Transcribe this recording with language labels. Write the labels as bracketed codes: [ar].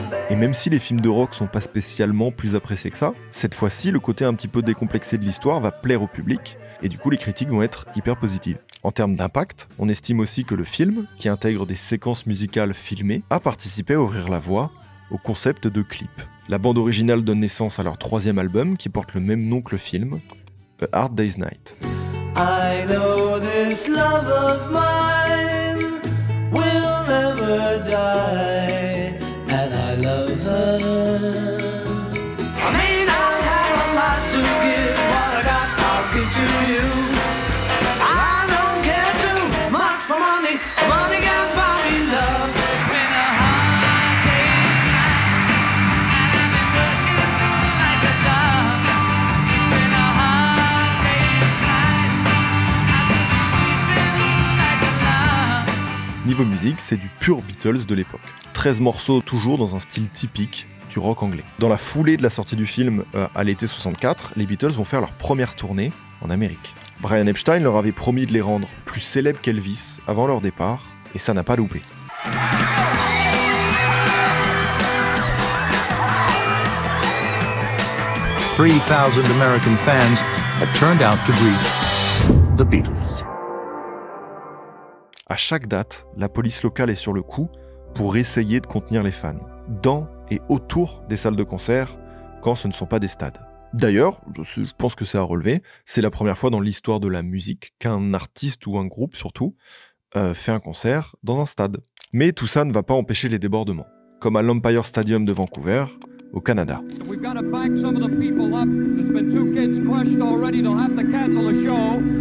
[fr] Et même si les films de rock sont pas spécialement plus appréciés que ça, cette fois-ci, le côté un petit peu décomplexé de l'histoire va plaire au public, et du coup les critiques vont être hyper positives. En termes d'impact, on estime aussi que le film, qui intègre des séquences musicales filmées, a participé à ouvrir la voie au concept de clip. La bande originale donne naissance à leur 3e album, qui porte le même nom que le film, A Hard Day's Night. [en] I know this love of mine will never die, and I love her. I may not have a lot to give, what I got I'll give to you. I don't care too much for money, money can buy me love. It's been a hard day's night, and I've been working like a dog. It's been a hard day's night. [fr] Niveau musique, c'est du pur Beatles de l'époque. 13 morceaux toujours dans un style typique du rock anglais. Dans la foulée de la sortie du film à l'été 64, les Beatles vont faire leur première tournée en Amérique. Brian Epstein leur avait promis de les rendre plus célèbres qu'Elvis avant leur départ, et ça n'a pas loupé. [en] $3,000 American fans have turned out to greet the Beatles. [fr] À chaque date, la police locale est sur le coup pour essayer de contenir les fans, dans et autour des salles de concert, quand ce ne sont pas des stades. D'ailleurs, je pense que c'est à relever, c'est la première fois dans l'histoire de la musique qu'un artiste ou un groupe surtout fait un concert dans un stade. Mais tout ça ne va pas empêcher les débordements, comme à l'Empire Stadium de Vancouver, au Canada. [en] We've got to back some of the people up. There's been 2 kids crushed already. They'll have to cancel the show.